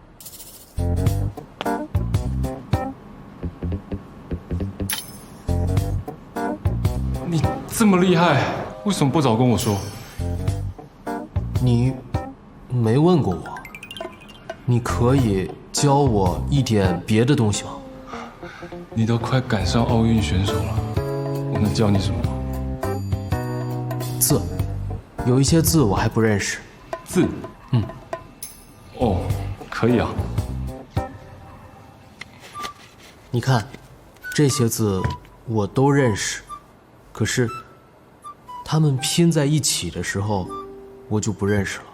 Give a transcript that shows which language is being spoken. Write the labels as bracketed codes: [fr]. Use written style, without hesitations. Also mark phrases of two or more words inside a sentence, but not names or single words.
[zh] 你這麼厲害，為什麼不早跟我說？你沒問過我，你可以教我一點別的東西嗎？你都快趕上奧運選手了，我能教你什麼？字，有一些字我還不認識。字？哦，可以啊。你看，這些字我都認識，可是它們拼在一起的時候，我就不認識了。